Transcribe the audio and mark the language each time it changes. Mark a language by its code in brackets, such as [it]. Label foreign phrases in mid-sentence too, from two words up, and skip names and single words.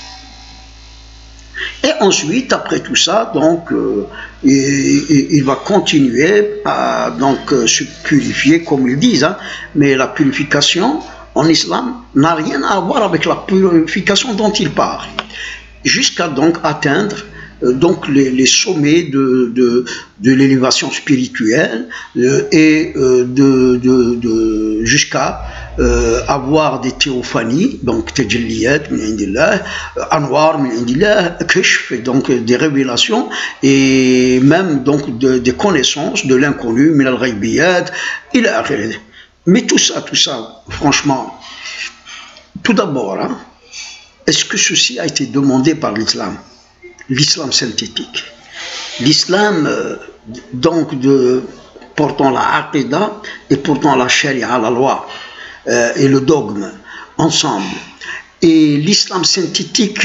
[fr] Et ensuite, après tout ça, il va continuer à se purifier, comme ils disent, mais la purification en islam n'a rien à voir avec la purification dont il parle. jusqu'à donc atteindre donc les sommets de l'élévation spirituelle et jusqu'à avoir des théophanies, donc [ar] تجليات من عند الله أنوار من عند الله كشف, [fr] donc des révélations et même donc des connaissances de l'inconnu, [ar] من الغيبيات إلى آخره. [fr] Mais tout ça, franchement, tout d'abord, hein, est-ce que ceci a été demandé par l'islam? L'islam synthétique, l'islam donc portant la aqidah et portant la sharia, la loi et le dogme ensemble, et l'islam synthétique